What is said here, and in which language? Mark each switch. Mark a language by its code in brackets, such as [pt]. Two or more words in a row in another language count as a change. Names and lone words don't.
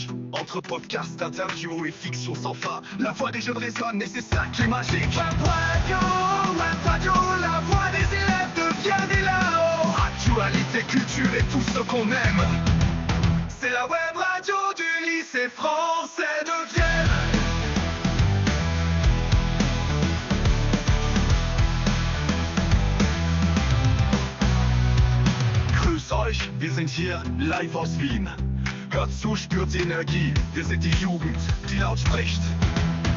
[fr] Entre podcasts, interviews et fiction sans fin, la voix des jeunes résonne et c'est ça qui est magique. Web radio, la voix des élèves devient des là-haut. Actualité, culture et tout ce qu'on aime. C'est la web radio du lycée français de Vienne. [de] Grüß euch, wir sind hier live aus Wien. Hört zu, spürt die Energie, wir sind die Jugend, die laut spricht.